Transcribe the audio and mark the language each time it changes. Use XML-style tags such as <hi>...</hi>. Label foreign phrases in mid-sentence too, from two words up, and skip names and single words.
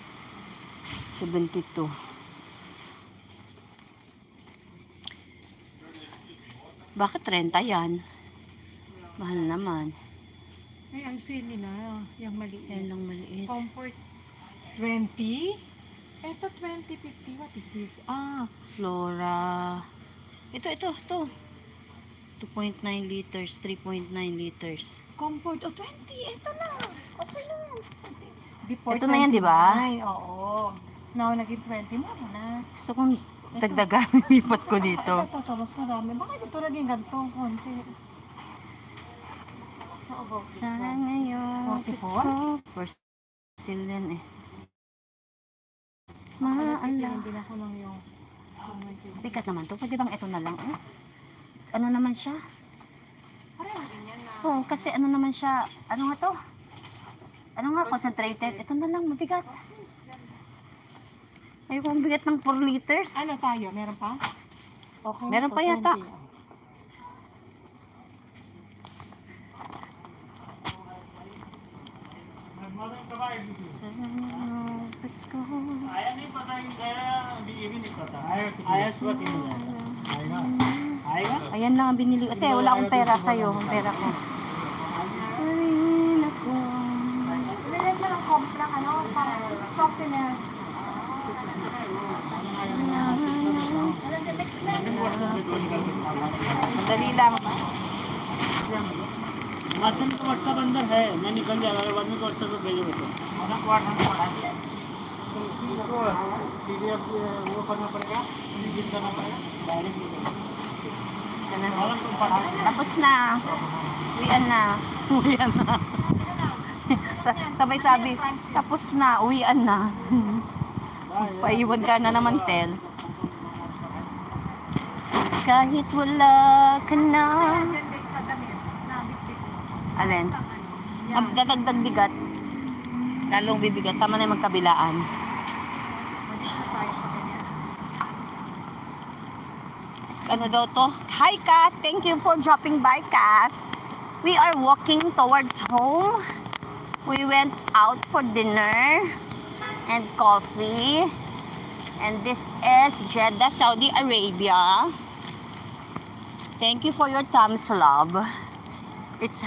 <tl>72. Bakit 30 yan? Mahal naman. Ay, ang sale nila. Yung maliit. Yan lang maliit. Comfort 20? Ito 2050.</tl> <en>What is this?</en> <tl>Flora. Ito. 2.9 liters, 3.9 liters. Comfort. 20. Ito lang. Okay lang. Before Ito na yan, di ba? Ay, oo. Now, naging 20 mo na. Gusto kong dagdagan, lipat ko dito. Ito, mas marami. Bakit ito naging ganito? Konti.</tl> <en>How about this</en> <tl>Sa</tl> <en>one?</en> <tl>ngayon, 44?</tl> <en>for sale</en> <tl>yan eh. Maala. Maala. Hindi na ako lang yung... Bigat naman to. Pwede bang ito na lang? Eh? Ano naman siya? Parang din yan na... Oo, kasi ano naman siya? Ano nga to? Ano nga? Concentrated. Ito na lang, mabigat. Ayoko ang bigat ng 4 liters. Ano tayo? Meron pa? Okay, Meron ito, pa yata. 20. Pasko.</tl> <hi>आया नहीं पता गया अभी ये भी नहीं पता आया सुबह 3 बजे आएगा आएगा</hi> <tl>Ayan lang ang binili. Ate, wala akong pera sa'yo. Ang pera ko. Ay, naku. Nilagyan mo ng compra, ano, para softener. Madali lang.</tl> <hi>मशीन का व्हाट्सएप अंदर है मैं निकल जाएगा बाद में व्हाट्सएप पे भेजोगे तो PDF वो करना पड़ेगा रिलीज करना पड़ेगा डायरेक्ट</hi> <tl>Tapos na. Uwian na. Uwian na. Sabay sabi, tapos na. Uwian na. Paiwan ka na naman, Tel. Kahit wala ka na. Alin? Magdadagdag bigat. Lalong bibigat. Tama na yung magkabilaan. Ano daw to? Hi, Kath!</tl> <en>Thank you for dropping by, Kath. We are walking towards home. We went out for dinner and coffee. And this is Jeddah, Saudi Arabia. Thank you for your thumbs, love.</en>